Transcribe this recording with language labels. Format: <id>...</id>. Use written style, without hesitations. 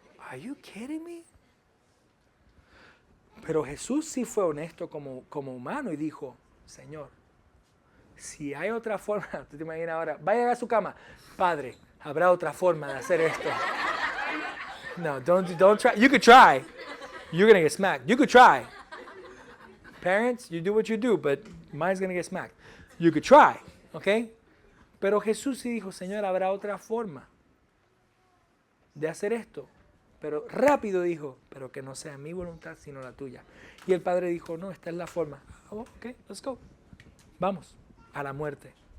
<en>Are you kidding me?</en> <es>Pero Jesús sí fue honesto como humano y dijo, Señor, si hay otra forma, tú te imaginas ahora, vaya a su cama, Padre, habrá otra forma de hacer esto.</es> <en>No, don't try. You could try. You're gonna get smacked. You could try. Parents, you do what you do, but mine's gonna get smacked. You could try, ¿ok?</en> <es>Pero Jesús sí dijo, Señor, habrá otra forma de hacer esto. Pero rápido dijo, pero que no sea mi voluntad, sino la tuya. Y el Padre dijo, no, esta es la forma.</es> <en>Oh, ok, let's go.</en> <es>Vamos, a la muerte.</es>